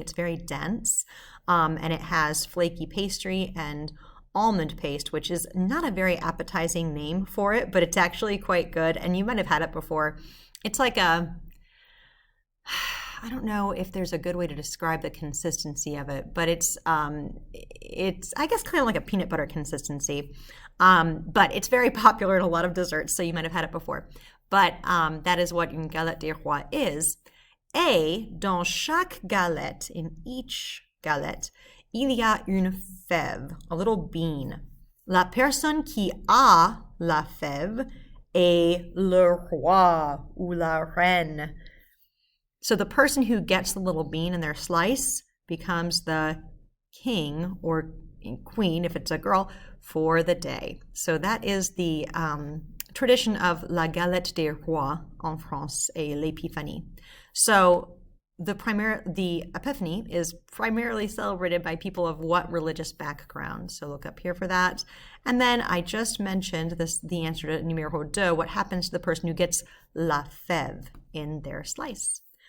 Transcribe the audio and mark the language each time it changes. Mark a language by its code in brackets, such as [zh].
[en] It's very dense, and it has flaky pastry and almond paste, which is not a very appetizing name for it, but it's actually quite good, and you might have had it before. It's like I don't know if there's a good way to describe the consistency of it, but it's I guess kind of like a peanut butter consistency. But it's very popular in a lot of desserts, so you might have had it before. But that is what [fr] une galette des rois is. Et dans chaque galette, [en] in each galette, [fr] il y a une fève, [en] a little bean. [fr] La personne qui a la fève est le roi ou la reine. [en] So the person who gets the little bean in their slice becomes the king or queen, if it's a girl, for the day. So that is the tradition of [fr] la galette des rois en France et l'épiphanie. [en] So the Epiphany is primarily celebrated by people of what religious background? So look up here for that. And then I just mentioned the answer to numéro 2, what happens to the person who gets la fève in their slice?